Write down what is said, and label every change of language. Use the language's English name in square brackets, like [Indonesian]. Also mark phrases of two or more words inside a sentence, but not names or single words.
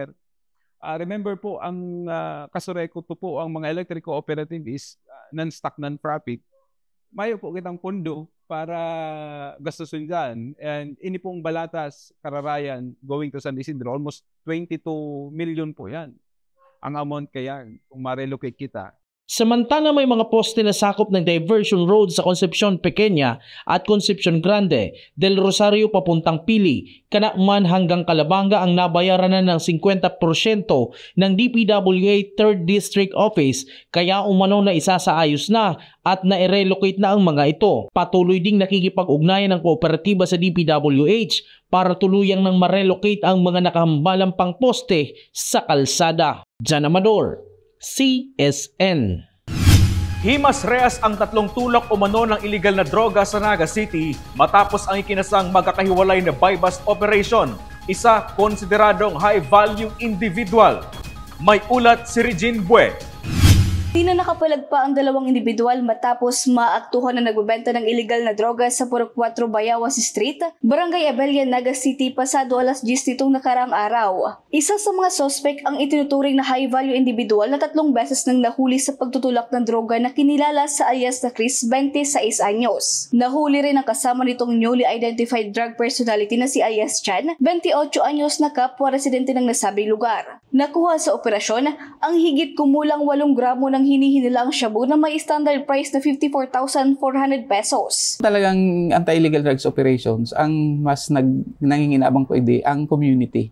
[Bikol] Remember po, ang Kasureco to po, ang mga [English] electric cooperative is non-stock, non-profit. [Bikol] Mayo po kitang pondo para gastusin dyan. And ini pong Balatas, Kararayan, [English] going to San Isidro, almost 22 million [Bikol] po yan. Ang amount kaya kung ma-relocate kita. [Filipino] Samantala may mga poste na sakop ng [English] diversion road [Filipino] sa Concepcion Pequeña at Concepcion Grande, Del Rosario papuntang Pili, Kanakman hanggang Calabanga ang nabayaran na ng 50% ng DPWH 3rd District Office kaya umano na isasaayos na at na-relocate na ang mga ito. Patuloy ding nakikipag-ugnayan ng kooperatiba sa DPWH para tuluyang nang ma-relocate ang mga nakahambalang pang poste sa kalsada. Jan Amador, CSN. Himas rehas ang 3 tulak umano ng illegal na droga sa Naga City matapos ang ikinasang magkakahiwalay na [English] buy-bust operation. [Filipino] Isa konsideradong [English] high-value individual. [Filipino] May ulat si Regine Bue. Di na nakapalag pa ang 2 individual matapos maaktuhan na nagbebenta ng illegal na droga sa Purok 4 Bayawas Street, Barangay Abella, Naga City pasado alas 10 nitong nakaraang araw. Isa sa mga suspect ang itinuturing na [English] high-value individual [Filipino] na 3 beses nang nahuli sa pagtutulak ng droga na kinilala sa alias na Chris, 26 anyos. Nahuli rin ang kasama nitong [English] newly identified drug personality [Filipino] na si Ayas Chan, 28 anyos na kapwa residente ng nasabing lugar. Nakuha sa operasyon ang higit kumulang 8 gramo ng hinihinilang shabu na may [English] standard price [Filipino] na 54,400 pesos. Talagang [English] anti-illegal drugs operations, [Filipino] ang mas nanginginabang po ang community.